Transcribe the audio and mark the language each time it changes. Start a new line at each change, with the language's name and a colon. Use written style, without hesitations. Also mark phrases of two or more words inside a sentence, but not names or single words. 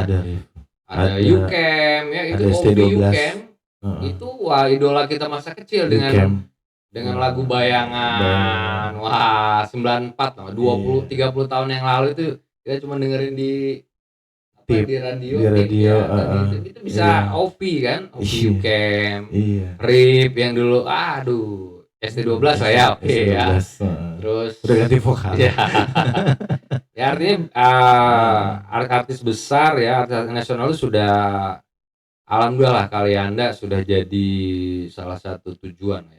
Indonesian: Ada Yukem ya, itu Obi Yukem. Itu wah idola kita masa kecil dengan lagu Bayangan. Wah, 94 loh, 30 tahun yang lalu itu kita cuma dengerin di Tip di radio, di radio, itu bisa iya. OP kan, OP Iya. UCam, Iya. RIP yang dulu, aduh, ST12 lah ya, oke ya. Terus udah ganti vokal. ya, ya artinya artis besar ya, artis nasional itu sudah, alhamdulillah lah Kalianda sudah jadi salah satu tujuan ya.